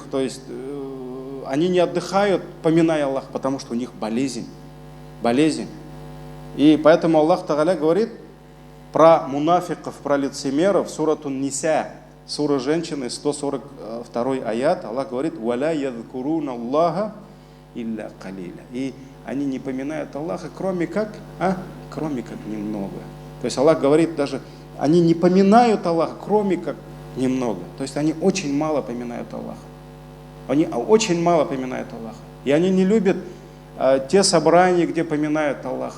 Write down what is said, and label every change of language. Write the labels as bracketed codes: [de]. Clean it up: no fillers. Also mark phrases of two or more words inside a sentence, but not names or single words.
[ru] То есть они не отдыхают, поминая Аллаха, потому что у них болезнь. И поэтому Аллах Тааля говорит про мунафиков, про лицемеров, [ar] سورة النساء, [ru] сура женщины, 142 аят. Аллах говорит: [ar] «ولا يذكرون الله إلا قليلا». [ru] И они не поминают Аллаха, кроме как немного. То есть Аллах говорит даже, они не поминают Аллаха, кроме как немного. То есть они очень мало поминают Аллаха. Они очень мало поминают Аллаха. И они не любят те собрания, где поминают Аллаха.